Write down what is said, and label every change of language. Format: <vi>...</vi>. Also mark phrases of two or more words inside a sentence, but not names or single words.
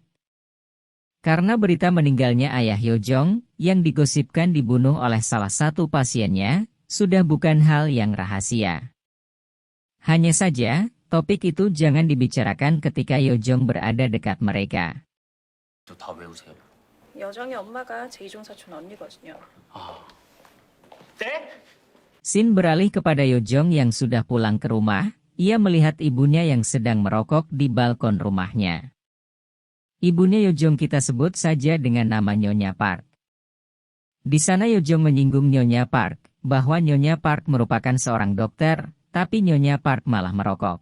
<id>Karena berita meninggalnya ayah Yo Jong, yang digosipkan dibunuh oleh salah satu pasiennya, sudah bukan hal yang rahasia. Hanya saja, topik itu jangan dibicarakan ketika Yo Jong berada dekat mereka.</id> <ko>다 외우세요. 여정이 엄마가 제2종 사촌 언니거든요. 네?</ko> <id>Shin beralih kepada Yo Jong yang sudah pulang ke rumah, ia melihat ibunya yang sedang merokok di balkon rumahnya. Ibunya Yo Jong kita sebut saja dengan nama Nyonya Park. Di sana Yo Jong menyinggung Nyonya Park, bahwa Nyonya Park merupakan seorang dokter, tapi Nyonya Park malah merokok.</id>